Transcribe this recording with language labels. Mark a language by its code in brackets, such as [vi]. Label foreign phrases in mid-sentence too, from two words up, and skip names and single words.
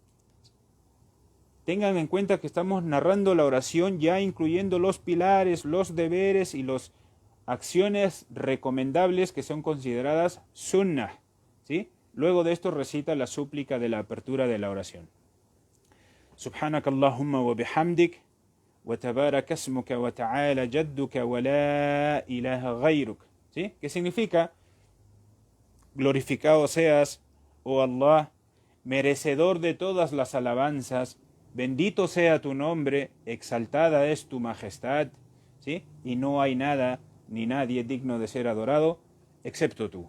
[es] Tengan en cuenta que estamos narrando la oración ya incluyendo los pilares, los deberes y las acciones recomendables que son consideradas sunnah, ¿sí? Luego de esto recita la súplica de la apertura de la oración. [ar] سبحانك اللهم وبحمدك وتبارك اسمك وتعالى جدك ولا إله غيرك. [es] ¿Sí? ¿Qué significa? Glorificado seas, oh Allah, merecedor de todas las alabanzas, bendito sea tu nombre, exaltada es tu majestad, ¿sí? Y no hay nada ni nadie digno de ser adorado excepto tú.